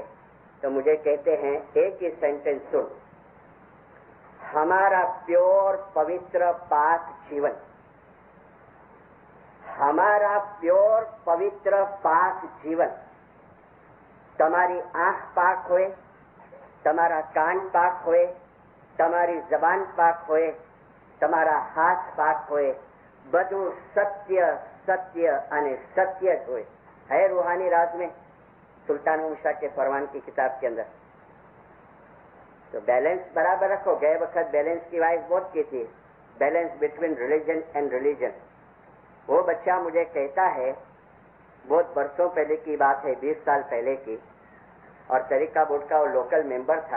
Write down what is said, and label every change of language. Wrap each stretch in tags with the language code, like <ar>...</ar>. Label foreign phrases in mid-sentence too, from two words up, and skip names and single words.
<ur>تو مجھے کہتے ہیں ایک ہی سینٹینس سن، ہمارا پیور پوتر پاک جیون، ہمارا پیور پوتر پاک جیون. تمہاری آنکھ پاک ہوئے، تمہارا کان پاک ہوئے، تمہاری زبان پاک ہوئے، تمہارا ہاتھ پاک ہوئے،</ur> <gu>બધું સત્ય અને સત્ય જ હોય.</gu> <ur>ہے روحانی راز میں سلطان شاہ کے فرمان کی کتاب کے اندر. تو بیلنس برابر رکھو. گئے وقت بیلنس کی وائز بہت کی تھی،</ur> <en>balance between religion and religion.</en> <ur>وہ بچہ مجھے کہتا ہے، بہت برسوں پہلے کی بات ہے، 20 سال پہلے کی، اور طریقہ بورڈ کا وہ لوکل ممبر تھا.</ur>